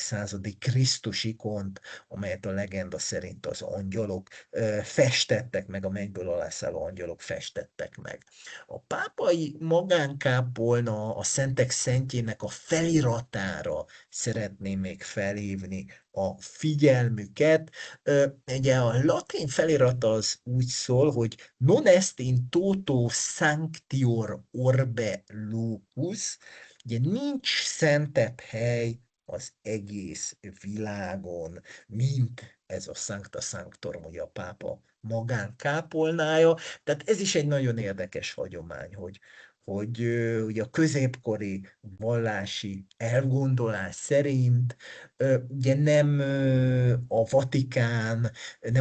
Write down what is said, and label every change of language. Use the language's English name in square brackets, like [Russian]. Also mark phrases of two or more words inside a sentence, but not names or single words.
[Hungarian] századi Krisztus ikont, amelyet a legenda szerint az angyalok festettek meg, a mennyből alászálló angyalok festettek meg. A pápai magánkápolna a szentek szentjének a feliratára szeretném még felhívni a figyelmüket. Ugye a latin felirat az úgy szól, hogy [Latin] non est in toto sanctior orbe locus, [Hungarian] ugye nincs szentebb hely az egész világon, mint ez a Sancta Sanctorum, ugye a pápa magánkápolnája. Tehát ez is egy nagyon érdekes hagyomány, hogy ugye a középkori vallási elgondolás szerint ugye nem a Vatikán, nem